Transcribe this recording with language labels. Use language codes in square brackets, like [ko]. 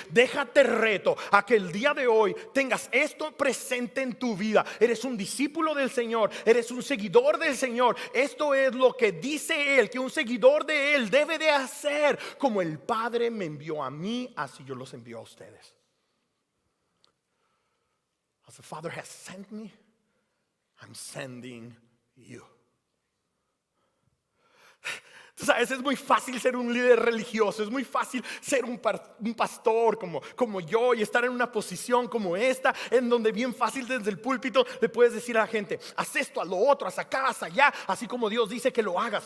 [es] Déjate reto a que el día de hoy tengas esto presente en tu vida. Eres un discípulo del Señor, eres un seguidor del Señor. Esto es lo que dice Él, que un seguidor de Él debe de hacer. Como el Padre me envió a mí, así yo los envío a ustedes. [en] As the Father has sent me, I'm sending you. [es] Tú sabes, es muy fácil ser un líder religioso, es muy fácil ser un pastor como yo y estar en una posición como esta, en donde bien fácil desde el púlpito le puedes decir a la gente: haz esto, haz lo otro, haz acá, haz allá, así como Dios dice que lo hagas.